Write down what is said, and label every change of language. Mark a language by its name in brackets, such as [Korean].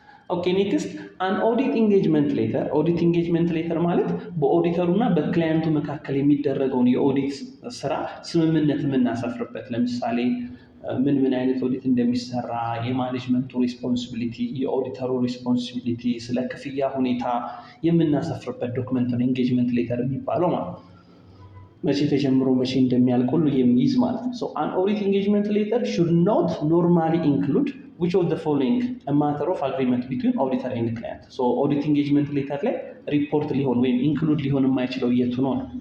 [Amharic] ኦኬ ኔክስት አን ኦዲት ኢንጌጅመንት ሌተር። ኦዲት ኢንጌጅመንት ሌተር ማለት በኦዲተሩ እና በክላይንቱ መካከል የሚደረገውን የኦዲት ስራ ስምምነት የምናሰፍርበት። ለምሳሌ ምን አይነት ኦዲት እንደሚሰራ፣ የማኔጅመንቱ ሪስፖንሲቢሊቲ፣ የኦዲተሩ ሪስፖንሲቢሊቲ፣ ስለ ክፍያ ሁኔታ የምናሰፍርበት ዶክመንት ነው ኢንጌጅመንት ሌተር የሚባለው ማለት ነው። መቼ ተጀምሮ መቼ እንደሚያልቅ ሁሉ የሚይዝ ማለት ነው። ሶ አን ኦዲት ኢንጌጅመንት ሌተር [English] should not normally include which of the following a matter of agreement between auditor and client. [Amharic] ሶ ኦዲት ኢንጌጅመንት ሌተር ላይ ሪፖርት ሊሆን ወይም ኢንክሉድ ሊሆን የማይችለው የቱ ነው?